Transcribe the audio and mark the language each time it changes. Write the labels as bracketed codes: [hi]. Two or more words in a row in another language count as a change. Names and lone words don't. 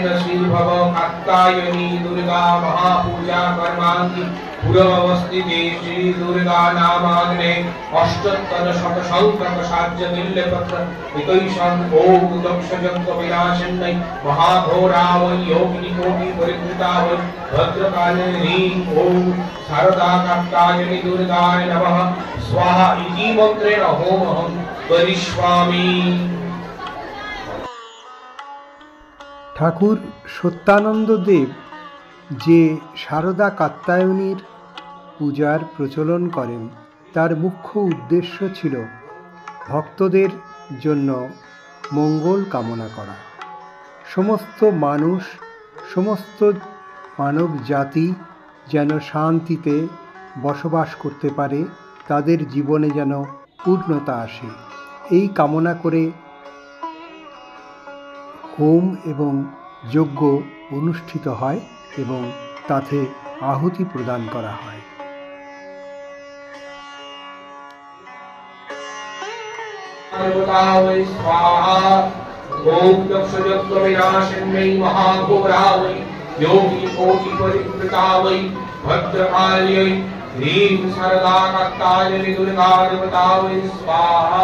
[sa] श्री भव कात्यायनी दुर्गा महापूजा कर्मांगी पूर्ववस्थिते श्री दुर्गा नामाग्ने अष्टोत्तर शतसंख्यक साज्य मिल्यपत्र एकैषं ओम दक्षयज्ञ विनाशिन्यै महाघोरावै योगिनी कोटि परिवृतावै भद्रकालिनी ओम शारदा कात्यायनी दुर्गाय नमः स्वाहा इति मन्त्रेण होमं करिष्यामि। [bn] ঠাকুর সত্যানন্দ দেব যে শারদা কাত্যায়নীর পূজার প্রচলন করেন, তার মুখ্য উদ্দেশ্য ছিল ভক্তদের জন্য মঙ্গল কামনা করা। সমস্ত মানুষ, সমস্ত মানব জাতি যেন শান্তিতে বসবাস করতে পারে, তাদের জীবনে যেন পূর্ণতা আসে, এই কামনা করে হোম এবং যজ্ঞ অনুষ্ঠিত হয় এবং তাতে আহুতি প্রদান করা হয়। [sa] ओम दक्षयज्ञ विनाशिन्यै महाघोरावै योगी कोटि परिवृतावै भद्रकाल्यै ह्रीं शारदा कात्यायनी दुर्गा देवतावै स्वाहा।